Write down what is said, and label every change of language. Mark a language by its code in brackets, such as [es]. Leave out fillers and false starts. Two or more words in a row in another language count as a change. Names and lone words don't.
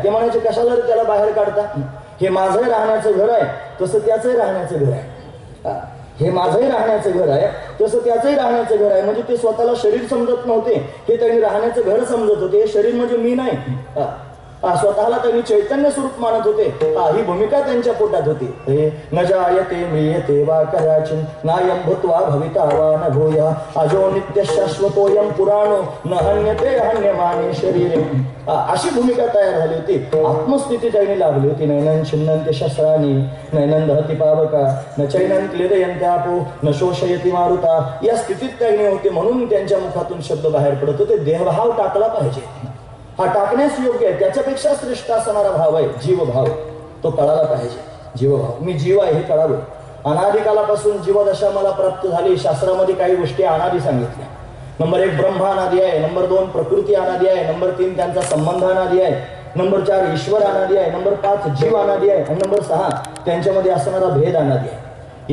[mr] ते म्हणायचे कशाला त्याला बाहेर काढता, हे माझंही राहण्याचं घर आहे तसं त्याचंही राहण्याचं घर आहे. हे माझंही राहण्याचं घर आहे तसं त्याचंही राहण्याचं घर आहे. म्हणजे ते स्वतःला शरीर समजत नव्हते, हे त्यांनी राहण्याचं घर समजत होते. हे शरीर म्हणजे मी नाही, स्वतःला त्यांनी चैतन्य स्वरूप मानत होते. ही भूमिका त्यांच्या पोटात होती. [sa] न जायते म्रियते वा कदाचिन नायं भूत्वा भविता वा न भूया अजो नित्य शाश्वतोयं पुराणो न हन्यते हन्यमाने शरीरे. [mr] अशी भूमिका तयार झाली होती. आत्मस्थिती त्यांनी लाभली होती. [sa] नैनं छिन्नन्ते शस्त्राणि नैनं दहति पावका न चैनं क्लेदयन्त्यापो न शोषयति मारुता. [mr] या स्थितीत त्यांनी होते म्हणून त्यांच्या मुखातून शब्द बाहेर पडत होते. देहभाव टाकला पाहिजे, हा टाकण्यास योग्य आहे. त्याच्यापेक्षा श्रेष्ठ असणारा भाव आहे जीवभाव, तो कळाला पाहिजे. जीवभाव, मी जीव आहे हे कळावं. अनादिकालापासून जीवदशा मला प्राप्त झाली. शास्त्रामध्ये काही गोष्टी अनादी सांगितल्या. नंबर 1 ब्रह्म अनादी आहे, नंबर 2 प्रकृती अनादी आहे, नंबर 3 त्यांचा संबंध अनादी आहे, नंबर 4 ईश्वर अनादी आहे, नंबर 5 जीव अनादी आहे आणि नंबर 6 त्यांच्यामध्ये असणारा भेद अनादी आहे.